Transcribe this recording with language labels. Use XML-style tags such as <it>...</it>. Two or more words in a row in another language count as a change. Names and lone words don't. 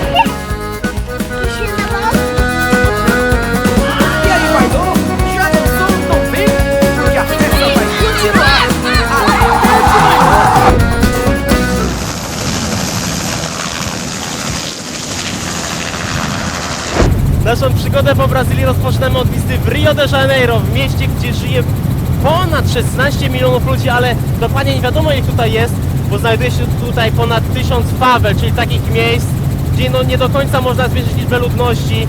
<pt>E aí, Guaidó? Já dançou no Tom Verde? Porque a festa vai continuar!</pt> <pl>Naszą przygodę po Brazylii rozpoczynamy od wizyty w Rio de Janeiro, w mieście, gdzie żyje ponad 16 milionów ludzi, ale dokładnie nie wiadomo, ile tutaj jest, bo znajduje się tutaj ponad 1000 fawel, czyli takich miejsc, gdzie no nie do końca można zmierzyć liczbę ludności.</pl>